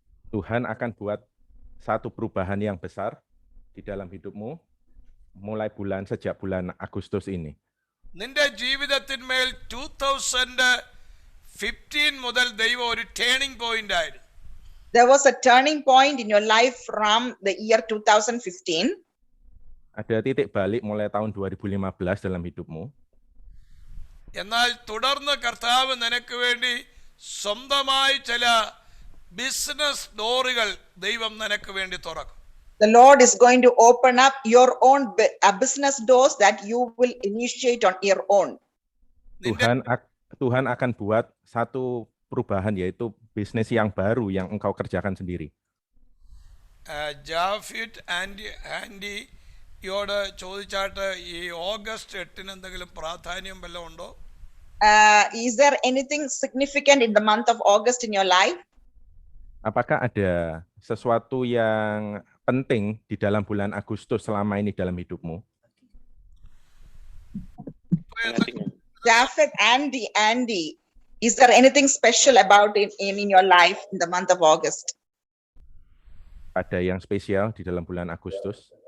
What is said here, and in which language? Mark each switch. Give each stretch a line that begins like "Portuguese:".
Indonesian: Tuhan akan buat satu perubahan yang besar di dalam hidupmu mulai sejak bulan Agustus ini.
Malayalam: നിന്റെ ജീവിതത്തിന്മേൽ 2015 മുതൽ ദൈവം ഒരു turning point ആയിരുന്നു.
English: There was a turning point in your life from the year 2015.
Indonesian: Ada titik balik mulai tahun 2015 dalam hidupmu.
Malayalam: എന്നാൽ തുടർന്ന് കർത്താവ് നിനക്ക് വേണ്ടി സ്വന്തമായി ചില ബിസിനസ് ഡോറുകൾ ദൈവം നിനക്ക് വേണ്ടി തുറക്കും.
English: The Lord is going to open up your own business doors that you will initiate on your own.
Indonesian: Tuhan akan buat satu perubahan, yaitu bisnis yang baru yang engkau kerjakan sendiri.
Malayalam: ജാഫിറ്റ് ആൻഡിയോട് ചോദിച്ചാട്ട് ഈ August 8 എന്തെങ്കിലും പ്രാധാന്യം വല്ലതും ഉണ്ടോ?
English: Is there anything significant in the month of August in your life?
Indonesian: Apakah ada sesuatu yang penting di dalam bulan Agustus selama ini dalam hidupmu?
English: Japheth, Andy, is there anything special about it in your life in the month of August?
Indonesian: Ada yang spesial di dalam bulan Agustus?